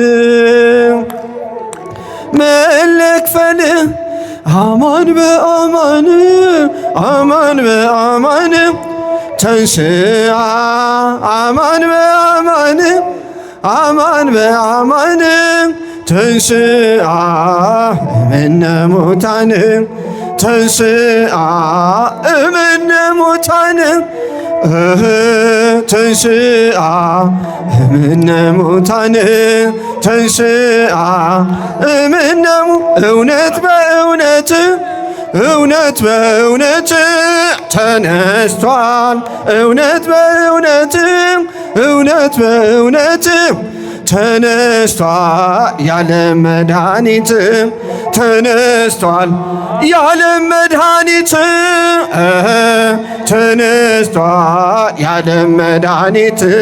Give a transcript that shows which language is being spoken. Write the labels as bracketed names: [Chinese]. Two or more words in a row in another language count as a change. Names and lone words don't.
[Geez] መለክፈል አማን በአማን አማን በአማን ተንሥአ አማን በአማን አማን በአማን ተንሥአ እምነ ሙታን ተንሥአ እምነ ሙታን ተንሥአ እምነ ሙታን ተንሥአ እምነ [Amharic] እውነት በእውነት እውነት በእውነት ተነስቷል እውነት በእውነት እውነት በእውነት ተነስቷል ያለም መድኃኒት ተነስቷል ያለም መድኃኒት ተነስቷል ያለም መድኃኒት